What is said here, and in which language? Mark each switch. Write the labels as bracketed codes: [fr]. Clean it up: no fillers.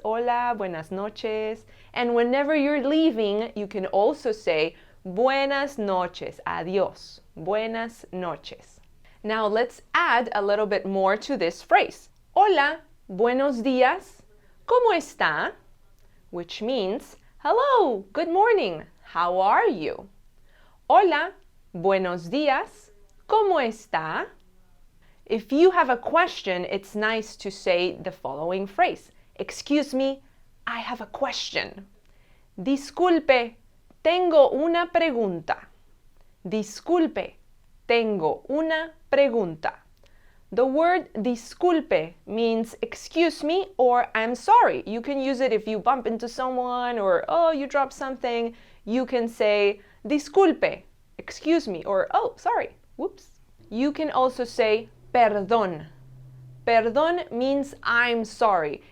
[es] Hola, buenas noches. [en] And whenever you're leaving, you can also say [es] buenas noches. Adiós. Buenas noches. [en] Now let's add a little bit more to this phrase. [es] Hola, buenos días. ¿Cómo está? [en] Which means, hello, good morning, how are you? [es] Hola, buenos días, ¿cómo está? [en] If you have a question, it's nice to say the following phrase. Excuse me, I have a question. [es] Disculpe, tengo una pregunta. Disculpe, tengo una pregunta. [en] The word disculpe means excuse me or I'm sorry. You can use it if you bump into someone or oh, you dropped something. You can say disculpe, excuse me, or oh, sorry, whoops. You can also say perdón. Perdón means I'm sorry.